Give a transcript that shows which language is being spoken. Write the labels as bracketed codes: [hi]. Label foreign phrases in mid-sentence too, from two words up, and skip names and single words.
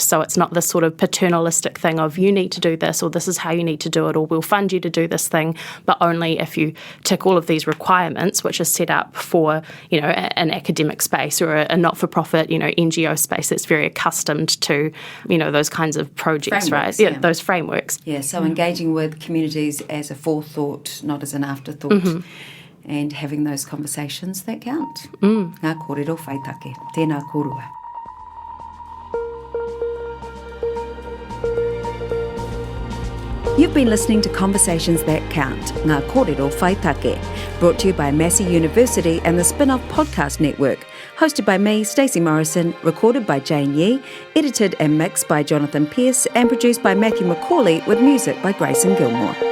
[en] So it's not this sort of paternalistic thing of you need to do this, or this is how you need to do it, or we'll fund you to do this thing, but only if you tick all of these requirements, which are set up for, an academic space or a not-for-profit, NGO space that's very accustomed to, those kinds of projects, frameworks, right? Yeah, those frameworks. Yeah, so engaging with communities as a forethought, not as an afterthought, and having those conversations that count. [mi] Ngā kōrero whaitake, tēnā kōrua. [en] You've been listening to Conversations That Count, Ngā kōrero whaitake, brought to you by Massey University and the Spin-Off Podcast Network, hosted by me, Stacey Morrison, recorded by Jane Yee, edited and mixed by Jonathan Pearce, and produced by Matthew McCauley with music by Grayson Gilmore.